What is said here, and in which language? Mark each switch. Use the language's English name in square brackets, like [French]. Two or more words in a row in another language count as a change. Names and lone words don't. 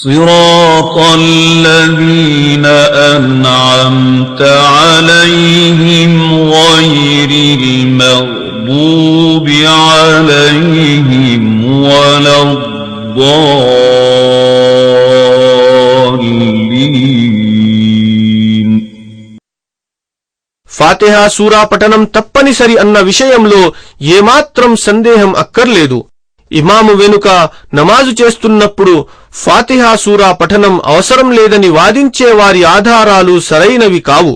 [Arabic] صراط الذين أنعمت عليهم غير المغضوب عليهم ولا الضالين. [Telugu] ఫాతిహా సూరా పఠనం తప్పనిసరి అన్న విషయంలో ఏమాత్రం సందేహం అక్కర్లేదు. ఇమాము వెనుక నమాజు చేస్తున్నప్పుడు ఫాతిహా సూరా పఠనం అవసరం లేదని వాదించే వారి ఆధారాలు సరైనవి కావు.